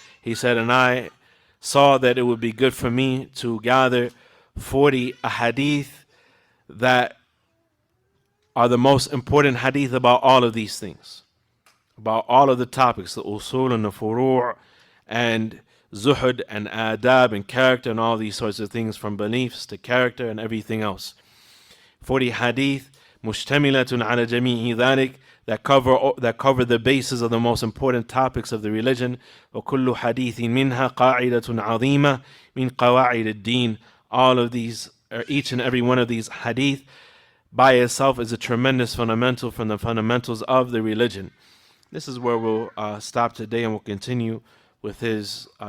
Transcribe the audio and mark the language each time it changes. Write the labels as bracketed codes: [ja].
[en] He said, and I saw that it would be good for me to gather 40 ahadith that are the most important hadith about all of these things, about all of the topics, the usul and the furu' and zuhud and adab and character and all these sorts of things, from beliefs to character and everything else. 40 hadith [ar] مشتملة على جميع ذلك, [en] that cover the basis of the most important topics of the religion. [ar] وكل حديث منها قاعدة عظيمة من قواعد الدين. [en] All of these, or each and every one of these hadith by itself is a tremendous fundamental from the fundamentals of the religion. This is where we'll stop today, and we'll continue with his